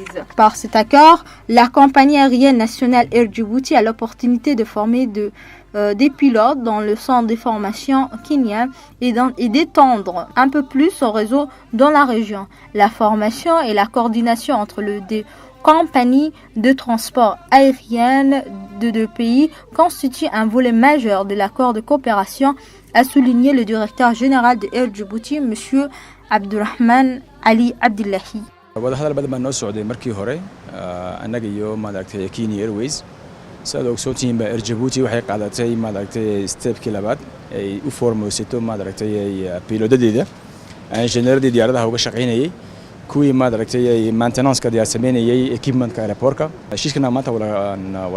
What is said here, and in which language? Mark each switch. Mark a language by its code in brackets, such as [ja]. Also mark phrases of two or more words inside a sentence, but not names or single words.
[fr] Par cet accord, la compagnie aérienne nationale Air Djibouti a l'opportunité de former des pilotes dans le centre de formation kenyan et d'étendre un peu plus son réseau dans la région. La formation et la coordination entre les deux compagnies de transport aérien de deux pays constituent un volet majeur de l'accord de coopération, a souligné le directeur général de Air Djibouti, M. Abdurrahman Ali Abdillahi. [so] wadahadal badan baa noo socday markii hore annaga iyo maaragtay Kenya Airways sidoo ogsoontiin Air Djibouti waxay qaadatay maaragtay stepkii labaad ay u formaysato maaragtay pilotadeeda injineeradii diyaaradaha uga shaqeynayay kuwii maaragtay maintenance-ka diyaar sameynayay [en] equipment-ka airport-ka [so] heshiiskana maanta wala